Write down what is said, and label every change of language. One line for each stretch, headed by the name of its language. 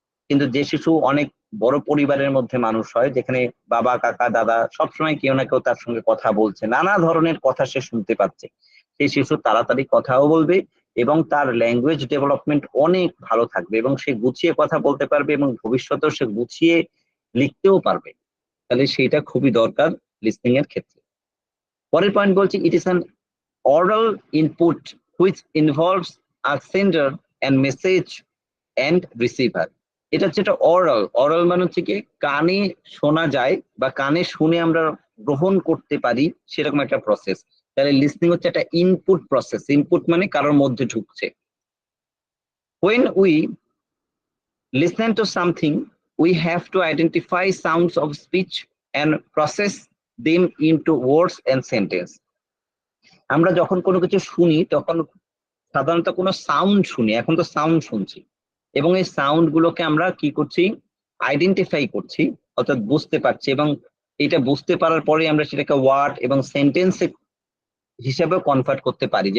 Bangla: কিন্তু যে শিশু অনেক বড় পরিবারের মধ্যে মানুষ হয়, যেখানে বাবা কাকা দাদা সবসময় কেউ না কেউ তার সঙ্গে কথা বলছে, নানা ধরনের কথা সে শুনতে পাচ্ছে, সেই শিশু তাড়াতাড়ি কথাও বলবে এবং তার ল্যাঙ্গুয়েজ ডেভেলপমেন্ট অনেক ভালো থাকবে এবং সে গুছিয়ে কথা বলতে পারবে এবং ভবিষ্যতেও সে গুছিয়ে লিখতেও পারবে। তাহলে সেটা খুবই দরকার লিসনিং এর ক্ষেত্রে। পরের পয়েন্ট বলছি,
English: It is an oral input which involves a sender and message and receiver.
Bangla: এটা হচ্ছে একটা অরাল মানে হচ্ছে কি কানে শোনা যায় বা কানে শুনে আমরা গ্রহণ করতে পারি, সেরকম একটা প্রসেস। তাহলে লিসনিং হচ্ছে একটা ইনপুট প্রসেস। ইনপুট মানে কারোর মধ্যে ঢুকছে।
English: when we listen to something, we have to identify sounds of speech and process them into words and sentence.
Bangla: আমরা যখন কোনো কিছু শুনি তখন সাধারণত কোনো সাউন্ড শুনি, এখন তো সাউন্ড শুনছি, এবং এই সাউন্ড গুলোকে আমরা কি করছি, আইডেন্টিফাই করছি, অর্থাৎ বুঝতে পারছি, এবং এটা বুঝতে পারার পরে আমরা সেটাকে ওয়ার্ড এবং সেন্টেন্স হিসেবে কনভার্ট করতে পারি।